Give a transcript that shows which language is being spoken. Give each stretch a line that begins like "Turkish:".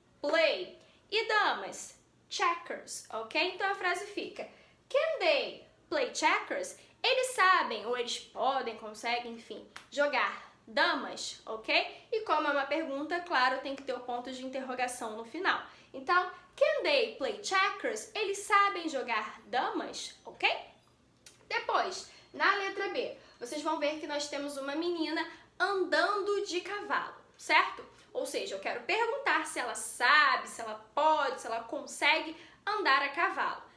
Portuguese: Play. E damas? Checkers, ok? Então a frase fica:
English: Can they play checkers?
Portuguese: Eles sabem, ou eles podem, conseguem, enfim, jogar damas, ok? E como é uma pergunta, claro, tem que ter o ponto de interrogação no final.
English: Então, can they play checkers?
Portuguese: Eles sabem jogar damas, ok? Depois, na letra B, vocês vão ver que nós temos uma menina andando de cavalo, certo? Ou seja, eu quero perguntar se ela sabe, se ela pode, se ela consegue andar a cavalo.